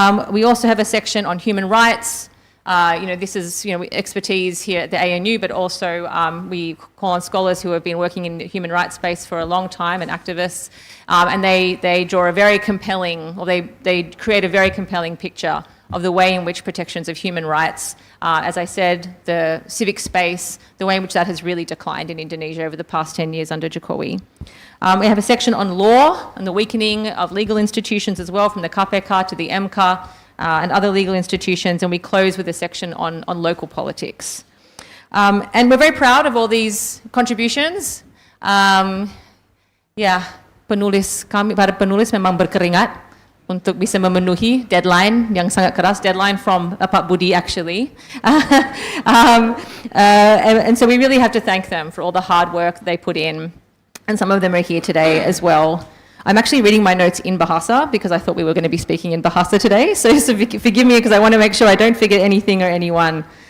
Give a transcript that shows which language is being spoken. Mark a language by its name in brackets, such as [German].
[English] We also have a section on human rights. This is expertise here at the ANU, but also we call on scholars who have been working in the human rights space for a long time and activists, and they draw a very compelling, or they create a very compelling picture of the way in which protections of human rights, as I said, the civic space, the way in which that has really declined in Indonesia over the past 10 years under Jokowi. We have a section on law and the weakening of legal institutions as well, from the KPK to the MK, and other legal institutions, and we close with a section on local politics. And we're very proud of all these contributions. [Indonesian] Para penulis memang berkeringat untuk bisa memenuhi deadline yang sangat keras, [English] deadline from Pak Budi actually. And so we really have to thank them for all the hard work they put in, and some of them are here today as well. I'm actually reading my notes in Bahasa because I thought we were going to be speaking in Bahasa today, so forgive me because I want to make sure I don't forget anything or anyone.